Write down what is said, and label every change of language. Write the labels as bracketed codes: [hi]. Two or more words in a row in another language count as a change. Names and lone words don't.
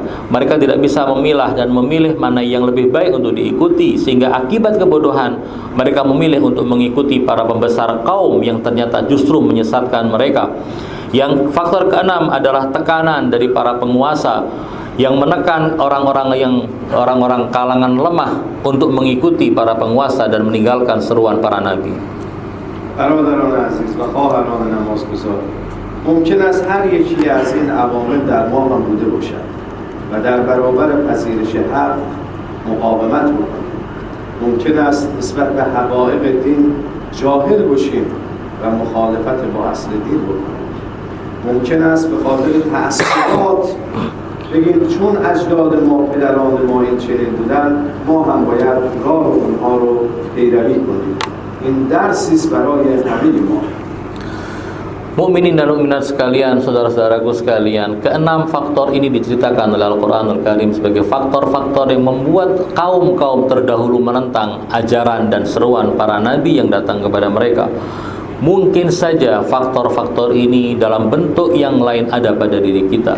[id] Mereka tidak bisa memilah dan memilih mana yang lebih baik untuk diikuti, sehingga akibat kebodohan mereka memilih untuk mengikuti para pembesar kaum yang ternyata justru menyesatkan mereka. Yang faktor keenam adalah tekanan dari para penguasa yang menekan orang-orang kalangan lemah untuk mengikuti para penguasa dan meninggalkan seruan para nabi. [fa] برادران عزیز و خواهران نمازگزار، ممکن است هر یکی از این عوامل در ما هم بوده باشد و در برابر پذیرش حق مقاومت بکنیم. ممکن است نسبت به حقایق دین جاهل باشیم و مخالفت با اصل دین بکنیم. ممکن است به خاطر تعصبات بگیم چون اجداد ما، پدران ما این چنین بودن، ما هم باید راه اونها رو پیروی کنیم. این درسی است برای همه ما. [id] Mukminin dan mukminat sekalian, saudara-saudaraku sekalian, keenam faktor ini diceritakan oleh Al-Qur'anul Karim sebagai faktor-faktor yang membuat kaum-kaum terdahulu menentang ajaran dan seruan para nabi yang datang kepada mereka. Mungkin saja faktor-faktor ini dalam bentuk yang lain ada pada diri kita.